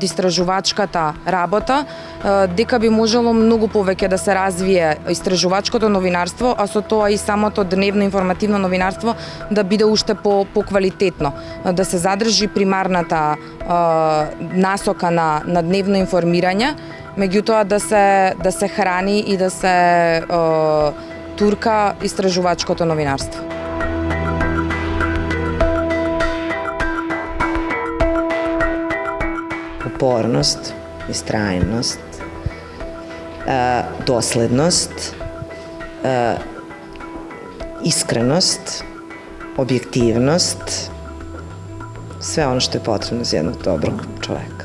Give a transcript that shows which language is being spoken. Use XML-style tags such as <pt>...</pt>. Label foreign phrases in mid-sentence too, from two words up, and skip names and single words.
<mk>истражувачката работа, дека би можело многу повеќе да се развие истражувачкото новинарство, а со тоа и самото дневно информативно новинарство да биде уште поквалитетно, да се задржи примарната насока на дневно информирање, меѓутоа да се храни и да се турка истражувачкото новинарство.</mk> <sr>Upornost, istrajnost, doslednost, iskrenost, objektivnost, sve ono što je potrebno za jednog dobrog čoveka.</sr>